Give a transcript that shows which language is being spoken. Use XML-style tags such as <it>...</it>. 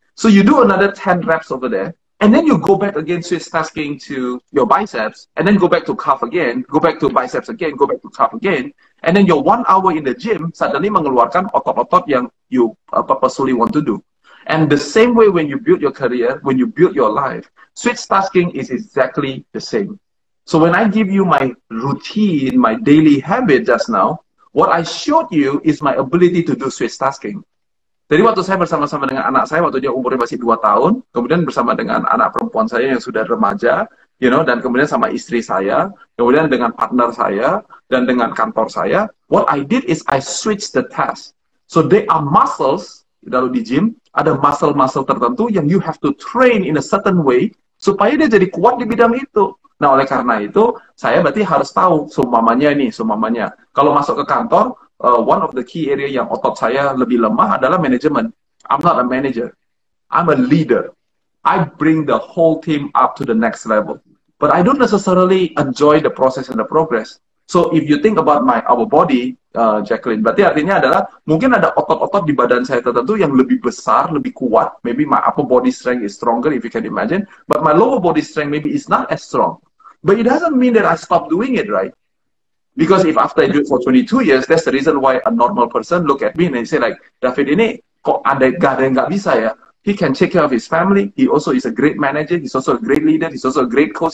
<en>So you do another 10 reps over there, and then you go back again, switch tasking to your biceps, and then go back to calf again, go back to biceps again, go back to calf again, and then your 1 hour in the gym suddenly</en> <id>mengeluarkan otot-otot yang</id> <en>you purposely want to do. And the same way when you build your career, when you build your life, switch tasking is exactly the same. So when I give you my routine, my daily habit just now, what I showed you is my ability to do switch tasking.</en> <id>Jadi waktu saya bersama-sama dengan anak saya, waktu dia umurnya masih 2 tahun, kemudian bersama dengan anak perempuan saya yang sudah remaja, dan kemudian sama istri saya, kemudian dengan partner saya, dan dengan kantor saya,</id> <en>what I did is I switched the task. So they are muscles,</en> <id>kalau di gym, ada muscle-muscle tertentu yang</id> <en>you have to train in a certain way,</en> <id>supaya dia jadi kuat di bidang itu. Nah, oleh karena itu, saya berarti harus tahu, seumpamanya. Kalau masuk ke kantor,</id> <en>one of the key area</en> <id>yang otot saya lebih lemah adalah manajemen.</id> <en>I'm not a manager. I'm a leader. I bring the whole team up to the next level. But I don't necessarily enjoy the process and the progress. So if you think about our body,</en> <id>Jackline, berarti artinya adalah mungkin ada otot-otot di badan saya tertentu yang lebih besar, lebih kuat.</id> <en>Maybe my upper body strength is stronger, if you can imagine. But my lower body strength maybe is not as strong. But it doesn't mean that I stop doing it, right? Because if after I do it for 22 years, that's the reason why a normal person look at me and they say like,</en> <id>David ini kok ada yang nggak bisa ya?</id> <en>He can take care of his family. He also is a great manager. He's also a great leader. He's also a great coach.</en>